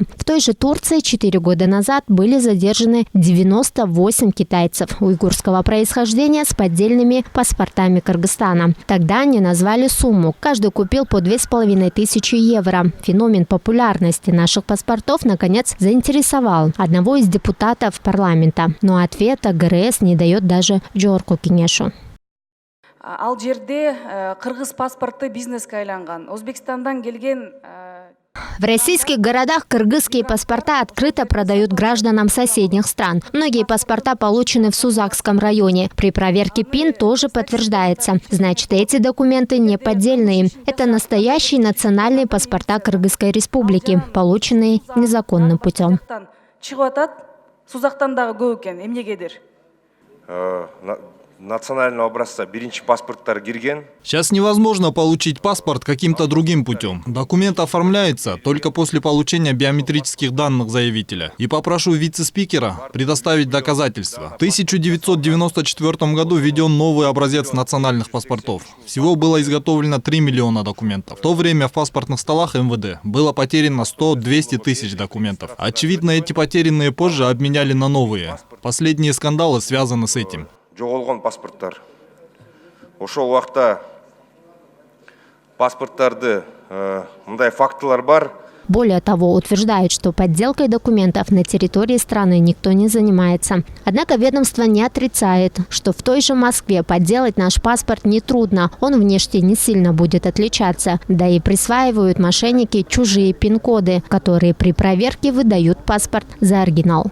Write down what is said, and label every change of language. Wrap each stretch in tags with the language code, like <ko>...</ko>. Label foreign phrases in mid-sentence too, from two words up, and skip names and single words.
<ru>В той же Турции 4 года назад были задержаны 98 китайцев уйгурского происхождения с поддельными паспортами Кыргызстана. Тогда они назвали сумму. Каждый купил по 2500 евро. Феномен популярности наших паспортов, наконец, заинтересовал одного из депутатов парламента. Но ответа ГРС не дает даже Джорку Кенешу.</ru> <ky>Ал жерде кыргыз паспорты бизнеске айланган. Өзбекстандан келген.</ky> <ru>В российских городах кыргызские паспорта открыто продают гражданам соседних стран. Многие паспорта получены в Сузакском районе. При проверке ПИН тоже подтверждается. Значит, эти документы не поддельные. Это настоящие национальные паспорта Кыргызской республики, полученные незаконным путем. Национального образца</ru> <ky>биринчи паспорттар кирген.</ky> <ru>Сейчас невозможно получить паспорт каким-то другим путем. Документ оформляется только после получения биометрических данных заявителя. И попрошу вице-спикера предоставить доказательства. В 1994 году введен новый образец национальных паспортов. Всего было изготовлено 3 миллиона документов. В то время в паспортных столах МВД было потеряно 100-200 тысяч документов. Очевидно, эти потерянные позже обменяли на новые. Последние скандалы связаны с этим.</ru> <ky>Жоголгон паспорттар. Ошол убакта паспорттарды мындай фактылар бар.</ky> <ru>Более того, утверждают, что подделкой документов на территории страны никто не занимается. Однако ведомство не отрицает, что в той же Москве подделать наш паспорт нетрудно. Он внешне не сильно будет отличаться. Да и присваивают мошенники чужие пин-коды, которые при проверке выдают паспорт за оригинал.</ru>